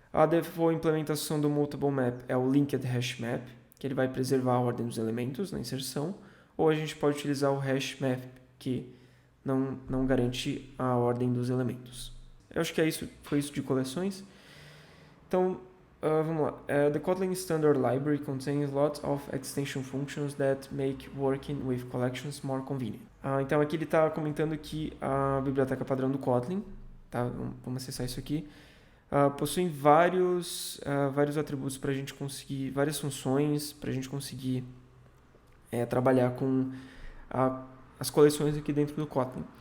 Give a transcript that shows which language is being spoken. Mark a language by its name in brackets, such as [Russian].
[Portuguese] A default implementação do mutable map é o linked hash map, que ele vai preservar a ordem dos elementos na inserção, ou a gente pode utilizar o hash map, que não garante a ordem dos elementos. Eu acho que foi isso de coleções. Então, vamos lá. [English] The Kotlin Standard Library contains lots of extension functions that make working with collections more convenient. [Portuguese] Então, aqui ele está comentando que a biblioteca padrão do Kotlin, tá? Vamos acessar isso aqui, possui vários atributos para a gente conseguir, várias funções para a gente conseguir trabalhar com as coleções aqui dentro do Kotlin.